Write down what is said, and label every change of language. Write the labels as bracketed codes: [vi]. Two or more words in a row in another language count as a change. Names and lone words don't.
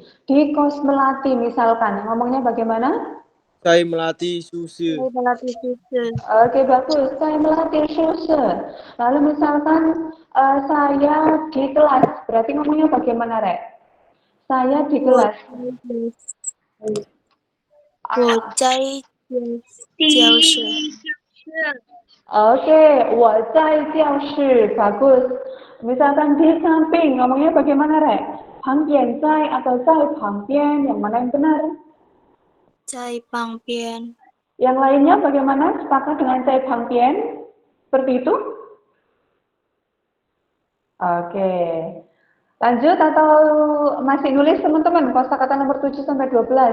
[id] Di kos melati misalkan, ngomongnya bagaimana? Saya melatih susu. 在melatih susu. Oke, bagus. Saya melatih susu. Lalu misalkan saya di kelas, berarti ngomongnya bagaimana, Rek? Saya di kelas. [zh] 我在教室。 Oke, 我在教室. [id] Bagus. Misalkan di samping, ngomongnya bagaimana, Rek? [zh] 旁边在 atau 在旁边, [id] yang mana yang benar? [zh] 在旁边。 [id] Yang lainnya bagaimana? Sepakat dengan [zh] 在旁边? [id] Seperti itu? Oke. Lanjut atau masih nulis teman-teman? Kosakata nomor 7 sampai 12.